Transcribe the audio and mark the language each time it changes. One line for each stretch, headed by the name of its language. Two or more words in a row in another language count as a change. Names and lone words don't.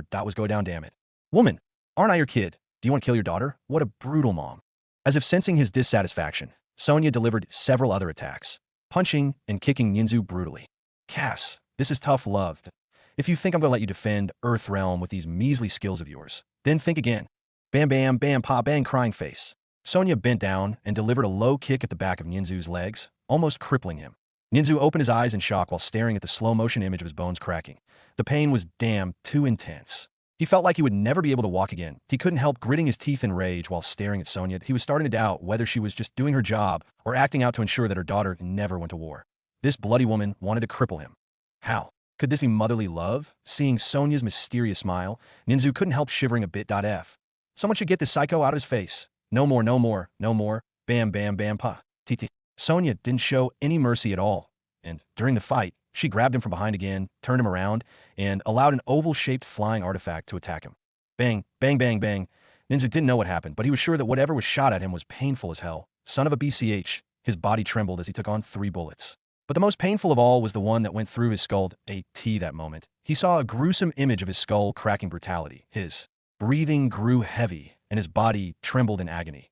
English: That was go down, damn it. Woman, aren't I your kid? Do you want to kill your daughter? What a brutal mom. As if sensing his dissatisfaction, Sonya delivered several other attacks, punching and kicking Nianzu brutally. Cass, this is tough love. If you think I'm going to let you defend Earthrealm with these measly skills of yours, then think again. Bam bam bam pa bang crying face. Sonya bent down and delivered a low kick at the back of Nianzu's legs, almost crippling him. Nianzu opened his eyes in shock while staring at the slow-motion image of his bones cracking. The pain was damn too intense. He felt like he would never be able to walk again. He couldn't help gritting his teeth in rage while staring at Sonya. He was starting to doubt whether she was just doing her job or acting out to ensure that her daughter never went to war. This bloody woman wanted to cripple him. How? Could this be motherly love? Seeing Sonya's mysterious smile, Nianzu couldn't help shivering a bit. Someone should get this psycho out of his face. No more, no more, no more. Bam, bam, bam, pa. Titi. Sonya didn't show any mercy at all. And during the fight, she grabbed him from behind again, turned him around, and allowed an oval-shaped flying artifact to attack him. Bang, bang, bang, bang. Nianzu didn't know what happened, but he was sure that whatever was shot at him was painful as hell. Son of a BCH, his body trembled as he took on 3 bullets. But the most painful of all was the one that went through his skull. That moment, he saw a gruesome image of his skull cracking brutality. His breathing grew heavy, and his body trembled in agony.